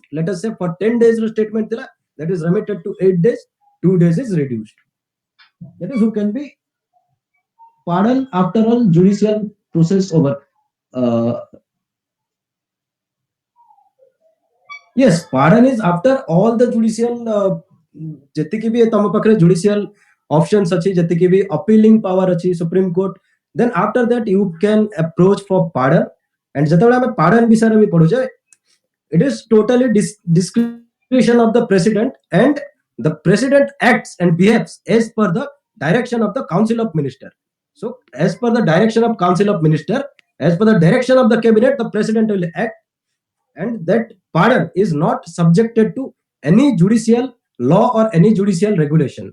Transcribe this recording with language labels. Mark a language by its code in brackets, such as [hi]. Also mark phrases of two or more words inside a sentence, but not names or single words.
[en] Let us say for 10 days ro statement thila, that is remitted to 8 days, 2 days is reduced. That is who can be pardon after all judicial process over. Yes, pardon is after all the judicial [or] ଯେତିକି ବି ତମ ପାଖରେ [en] judicial options [or] ଅଛି, ଯେତିକି ବି [en] appealing power ଅଛି Supreme Court, then after that you can approach for pardon. And [or] ଯେତେବେଳେ ଆମେ pardon ବିଷୟରେ ବି ପଢୁଛେ, [en] it is totally discretion of the president, and the president acts and behaves as per the direction of the council of minister. So as per the direction of council of minister, as per the direction of the cabinet, the president will act, and that pardon is not subjected to any judicial law or any judicial regulation.